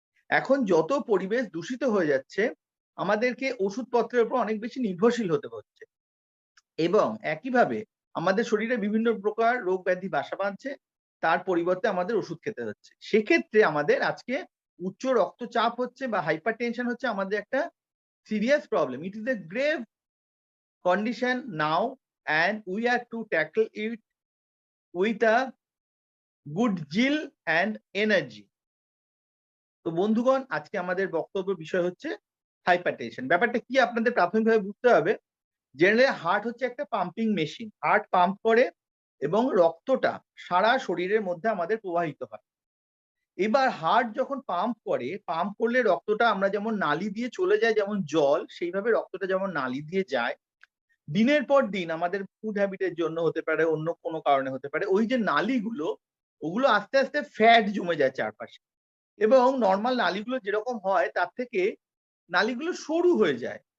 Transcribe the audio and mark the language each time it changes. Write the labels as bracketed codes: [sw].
[bn] এখন যত পরিবেশ দূষিত হয়ে যাচ্ছে, আমাদেরকে ওষুধপত্রের উপর অনেক বেশি নির্ভরশীল হতে হচ্ছে, এবং একইভাবে আমাদের শরীরে বিভিন্ন প্রকার রোগ ব্যাধি বাসা বাঁধছে, তার পরিবর্তে আমাদের ওষুধ খেতে হচ্ছে। সেক্ষেত্রে আমাদের আজকে উচ্চ রক্তচাপ হচ্ছে বা হাইপার টেনশন হচ্ছে আমাদের একটা serious problem. [en] It is a grave condition now, and we are to tackle it with a good zeal and energy. [bn] তো বন্ধুগণ, আজকে আমাদের বক্তব্য বিষয় হচ্ছে হাইপারটেনশন। ব্যাপারটা কি আপনাদের প্রাথমিকভাবে বুঝতে হবে। জেনারেলি হার্ট হচ্ছে একটা পাম্পিং মেশিন। হার্ট পাম্প করে এবং রক্তটা সারা শরীরের মধ্যে আমাদের প্রবাহিত হয়। এবার হার্ট যখন পাম্প করে, পাম্প করলে রক্তটা আমরা যেমন নালি দিয়ে চলে যায় যেমন জল, সেইভাবে রক্তটা যেমন নালি দিয়ে যায়, দিনের পর দিন আমাদের ফুড হ্যাবিটের জন্য হতে পারে, অন্য কোনো কারণে হতে পারে, ওই যে নালীগুলো ওগুলো আস্তে আস্তে ফ্যাট জমে যায় চারপাশে, এবং নর্মাল নালীগুলো যেরকম হয় তার থেকে নালীগুলো সরু হয়ে যায়।